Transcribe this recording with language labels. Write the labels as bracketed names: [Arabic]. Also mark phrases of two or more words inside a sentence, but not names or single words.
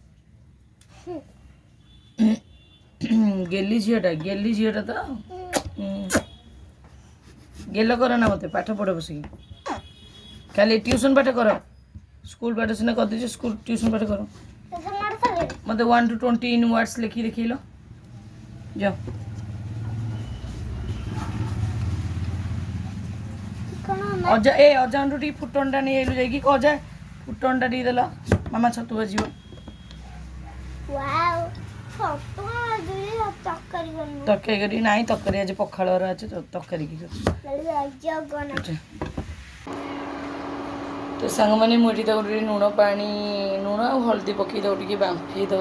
[Odia] ଗେଲି ଝିଅଟା ତ ଗେଲ କର ନା ମୋତେ, ପାଠ ପଢ଼ ବସିକି। ଖାଲି ଟ୍ୟୁସନ୍ ପାଠ କର, ସ୍କୁଲ ପାଠ ସିନା କରିଦେଇଛ, ସ୍କୁଲ ଟ୍ୟୁସନ୍ ପାଠ କର। ମୋତେ [English] 1 to 20 in words [Odia] ଲେଖି ଦେଖେଇଲ ଯାଅ। ଅଜାଙ୍କଠୁ ଟିକେ ଫୁଟଣଟା ନେଇ ଆଇଲୁ ଯାଇକି। ଅଜା ଫୁଟଣଟା ଟିକେ ଦେଲ, ମାମା ଛତୁ ଭାଜିବ। ତରକାରୀ କରି ନାହିଁ, ତରକାରୀ ଆଜି ପଖାଳର ଅଛି, ତରକାରୀ କି ତ ସାଙ୍ଗମାନେ ମୁଁ ଏଠି ତାକୁ ଟିକେ ଲୁଣ ଆଉ ହଳଦୀ ପକାଇ ତାକୁ ଟିକେ ବାମ୍ଫେଇ ଦେବା।